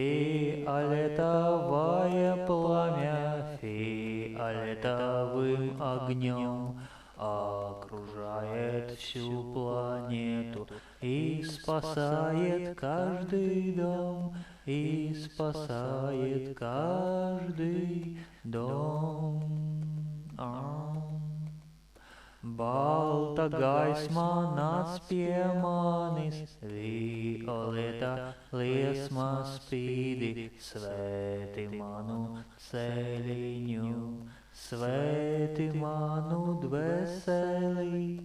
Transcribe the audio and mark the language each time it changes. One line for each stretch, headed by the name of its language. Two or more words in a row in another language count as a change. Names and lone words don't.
Russian: Фиолетовое пламя фиолетовым огнем окружает всю планету и спасает каждый дом, и спасает каждый dom.
Latvian: Balta gaisma nāc pie manis, violeta liesma spīdi, svēti manu ceļiņu, svēti manu dvēseli.